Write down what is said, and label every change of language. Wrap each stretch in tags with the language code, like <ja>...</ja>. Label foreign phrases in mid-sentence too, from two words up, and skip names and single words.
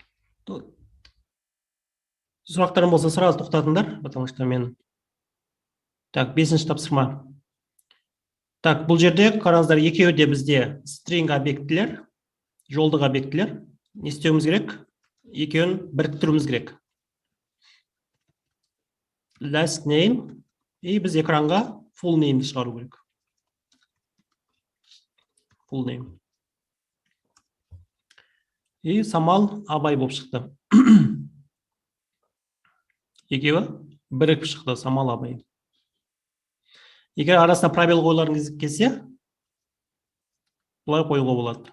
<kk>Сұрақтарым болса, сразу тоқтатыңдар,</kk> <ru>потому что</ru> <kk>мен... Так, 5-ші тапсырма. Так, бұл жерде қараңыздар, екеуі де бізде string объектілер, жолдық объектілер. Не істеуіміз керек? Екеуін біріктіруіміз керек.</kk> <en>Last name,</en> <kk>и біз экранға</kk> <en>full name'ді</en> <kk>шығару керек.</kk> <en>Full name.</en> <kk>И Самал Абай болып шықты. Екеуі бірігіп шықты, Самал Абай. Егер арасына пробел қойларыңыз келсе, бұлай қоюға болады.</kk>